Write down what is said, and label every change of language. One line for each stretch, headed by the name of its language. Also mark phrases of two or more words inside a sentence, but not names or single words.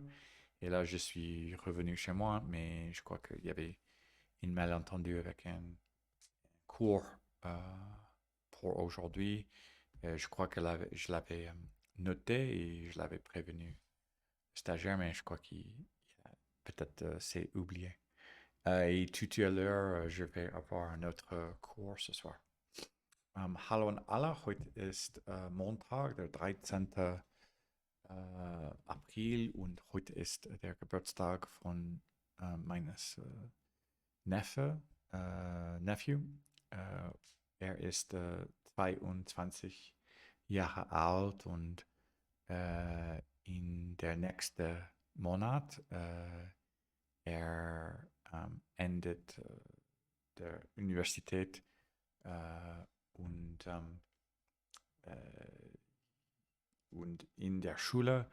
French: Et là, je suis revenu chez moi, mais je crois qu'il y avait une malentendu avec un cours euh, pour aujourd'hui. Je crois que je l'avais noté et je l'avais prévenu le stagiaire, mais je crois qu'il peut-être s'est oublié. Et tout à l'heure, je vais avoir un autre cours ce soir.
German: Hallo an alle, heute ist Montag, der 13. April und heute ist der Geburtstag von meines Neffe. Nephew. Äh, Er ist 22 Jahre alt und in der nächsten Monat er endet der Universität und, äh, und in der Schule.